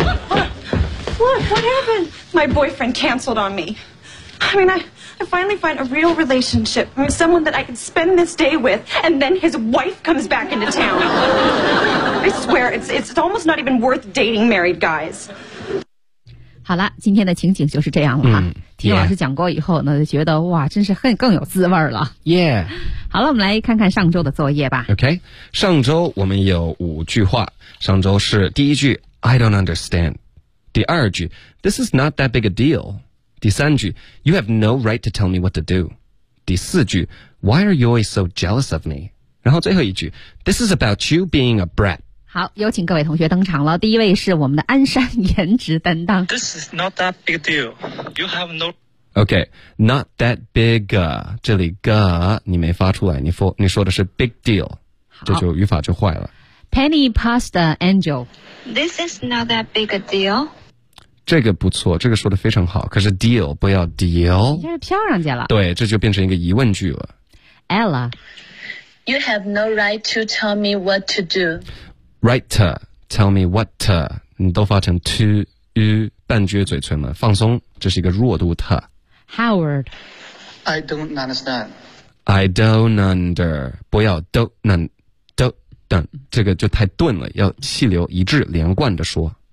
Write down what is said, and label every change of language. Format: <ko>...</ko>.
<en>What happened? My boyfriend canceled on me. I mean, I finally find a real relationship. I mean, someone that I can spend this day with, and then his wife comes back into town. I swear, it's almost not even worth dating married guys.</en> <zh>好了，今天的情景就是这样了哈。嗯，听老师讲过以后呢，就觉得哇，真是更有滋味了。</zh> <en>Yeah.</en> <zh>好了，我们来看看上周的作业吧。 OK. 上周我们有五句话。上周是第一句</zh> <en>I don't understand.</en> <zh>第二句</zh> <en>This is not that big a deal.</en> <zh>第三句</zh> <en>You have no right to tell me what to do.</en> <zh>第四句</zh> <en>Why are you always so jealous of me?</en> <zh>然后最后一句</zh> <en>This is about you being a brat.</en> <zh>好，有请各位同学登场了。第一位是我们的安山颜值担当。</zh> <en>This is not that big a deal. You have no... OK, not that big a...</en> <zh>这里 ga 你没发出来，你说的是 big deal. 这就语法就坏了。</zh> <en>Penny Pasta Angel. This is not that big a deal.</en> <zh>这个不错，这个说的非常好，可是 deal 不要 deal，这是漂亮姐了，对，这就变成一个疑问句了。</zh> <en>Ella You have no right to tell me what to do. Right to tell me what to，</en> <zh>你都发成 to you， 半撅嘴唇了，放松，这是一个弱度 to。</zh> <en>Howard I don't understand. I don't under</en> <zh>不要 don't don't， 这个就太顿了，要气流一致连贯的说。</zh>